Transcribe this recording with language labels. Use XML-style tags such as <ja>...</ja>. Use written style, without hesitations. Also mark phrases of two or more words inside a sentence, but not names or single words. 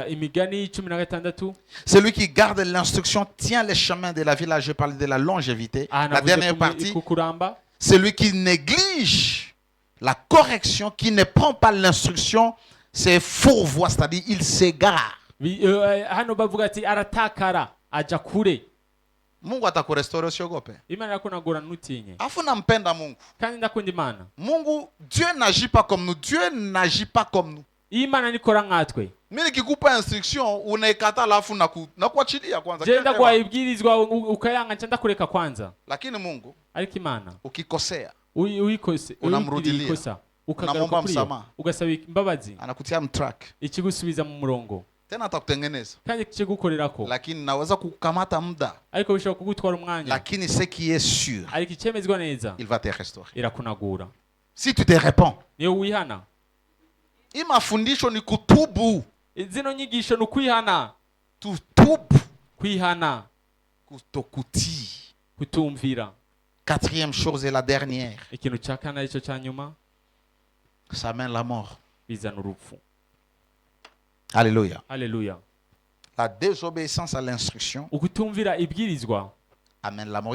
<fr>Celui qui garde l'instruction tient les chemins de la vie. Là, je parle de la longévité. La dernière partie, celui qui néglige la correction, qui ne prend pas l'instruction, c'est fourvoie, c'est-à-dire il s'égare.</fr> <sw>Mungu atakurestore usiogope. Afu nampenda Mungu. Mungu,</sw> <fr>Dieu n'agit pas comme nous. Dieu n'agit pas comme nous.</fr> <sw>Mimi nikikupa instruction unaikata alafu nakuachilia kwanza. Lakini Mungu ukikosea unamrudilia. Unamwomba msamaha. Anakutia mtrack. Tena atakutengeneza. Lakini naweza kukamata muda.</sw> <fr>Lakini ce qui est sûr, il va te restaurer. Si tu te réponds.</fr> <sw>Hii mafundisho ni kutubu. Tutubu. Kutokutii.</sw> <fr>Quatrième chose et la dernière. Ça mène la mort. Alléluia. Alléluia. La désobéissance à l'instruction amène la mort.</fr>